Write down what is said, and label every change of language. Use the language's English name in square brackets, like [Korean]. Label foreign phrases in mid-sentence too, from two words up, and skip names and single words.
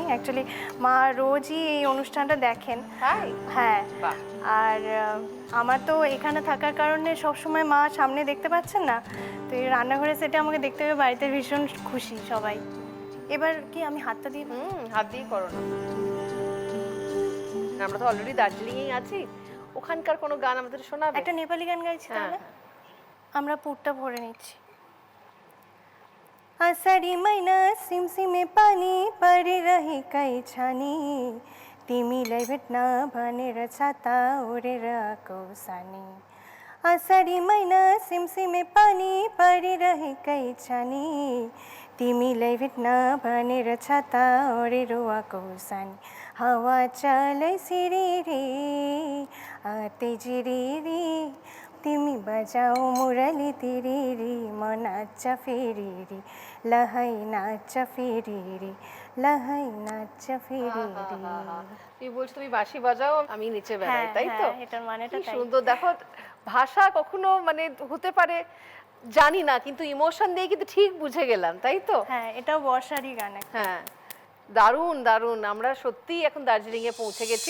[Bangla] অ্যাকচুয়ালি মা রোজই এই অনুষ্ঠানটা দেখেন। হ্যাঁ, আর আমার তো এখানে থাকার কারণে সবসময় মা সামনে দেখতে পাচ্ছেন না, তো এই রান্নাঘরে সেটে আমাকে দেখতে পেয়ে বাড়িতে ভীষণ খুশি সবাই। এবার কি আমি হাতটা দিয়ে? হাত দিয়ে করো না। আমরা তো অলরেডি দার্জিলিংয়েই আছি, ওখানকার কোনো গান আমাদের শোনাবে? একটা নেপালি গান গাইছি তাহলে। আমরা পুরটা ভরে নিচ্ছি। [Nepali] आषाढी महिना सिमसिमे पानी परिरहेकै छ नि, तिमीलाई भेट्न भनेर छाता ओढेर आएको सानी। आषाढी महिना सिमसिमे पानी परिरहेकै छ नि, तिमीलाई भेट्न भनेर छाता ओढेर आएको सानी। हावा चलै सिरिरी आते जिरिरी, तिमी बजाऊ मुरली तिरिरी, म नाच फेरिरी, लहै नाच फेरिरी, लहै नाच फेरिरी। [Bangla] তুমি বলছো তুমি বাঁশি বাজাও, আমি নিচে বেড়াই, তাই তো? এটার মানেটা কি তাই। সুন্দর। দেখো, ভাষা কখনো মানে হতে পারে জানি না, কিন্তু ইমোশন দিয়ে কিন্তু ঠিক বুঝে গেলাম, তাই তো? হ্যাঁ, এটাও বর্ষারই গান। হ্যাঁ, দারুণ দারুণ। আমরা সত্যিই এখন দার্জিলিংয়ে পৌঁছে গেছি।